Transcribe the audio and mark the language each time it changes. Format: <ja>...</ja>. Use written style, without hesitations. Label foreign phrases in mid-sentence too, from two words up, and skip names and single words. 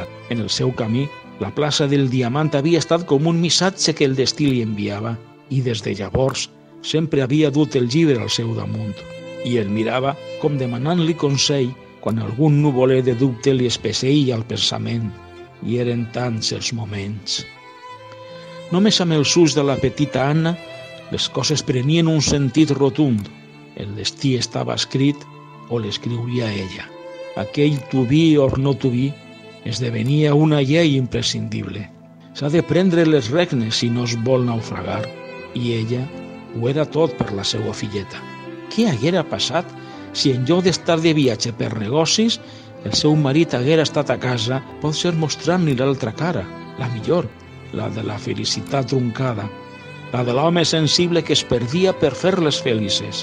<ca>En el seu camí, la plaça del Diamant havia estat com un missatge que el destí li enviava, i des de llavors sempre havia dut el llibre al seu damunt, i el mirava com demanant-li consell quan algun nuvoler de dubte li espesseïa el pensament, i eren tants els moments. Només amb els ulls de la petita Anna, les coses prenien un sentit rotund. El destí estava escrit o l'escriuria ella. Aquell</ca> <en>to be or not to be</en> <ca>esdevenia una llei imprescindible. S'ha de prendre les regnes si no es vol naufragar, i ella ho era tot per la seva filleta. Què haguera passat si en lloc d'estar de viatge per negocis, el seu marit haguera estat a casa, potser mostrant-li l'altra cara, la millor, la de la felicitat truncada, la de l'home sensible que es perdia per fer-les felices.</ca>